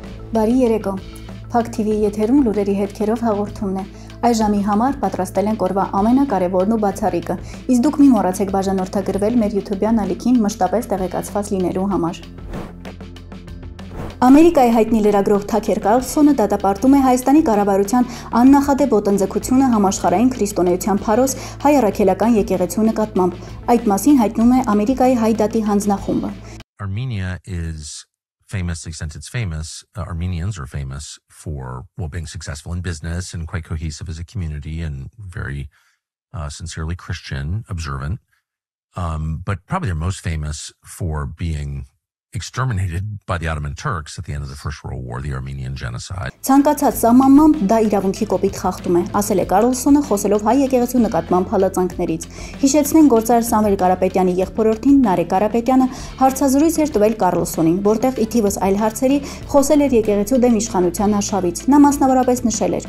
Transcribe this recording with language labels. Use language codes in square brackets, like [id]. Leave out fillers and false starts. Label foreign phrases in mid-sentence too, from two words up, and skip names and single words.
[hy] Բարի երեկո։ Փակ TV եթերում լուրերի հետքերով հաղորդումն է։ Այս ժամի համար պատրաստել ենք օրվա ամենակարևորն ու բացառիկը։ Իսկ դուք մի մոռացեք բաժանորդագրվել մեր YouTube-յան ալիքին մշտապես տեղեկացված լինելու համար։ Ամերիկայի հայտնի լրագրող Թաքեր Կարլսոնը դատապարտում է Հայաստանի կառավարության աննախադեպ ոտնձգությունը համաշխարհային քրիստոնեության փարոս հայ առաքելական եկեղեցու նկատմամբ։ Այդ մասին հայտնում է Ամերիկայի հայ դատի հանձնախումբը։ [en] Armenia is famously, since it's famous, Armenians are famous for being successful in business and quite cohesive as a community and very sincerely Christian, observant. But probably they're most famous for being exterminated by the Ottoman Turks at the end of the First World War, the Armenian genocide. [hy] Ցանկացած սահմանմամբ դա իրավունքի կոպիտ խախտում է, ասել է Կարլսոնը խոսելով հայ եկեղեցու նկատմամբ հալածանքներից։ Հիշեցնենք գործարար Սամվել Կարապետյանի եղբորորդին Նարեկ Կարապետյանը հարցազրույց էր տվել Կարլսոնին, որտեղ ի թիվս այլ հարցերի խոսել էր եկեղեցու դեմ իշխանության հաշվից։ Նա մասնավորապես նշել էր.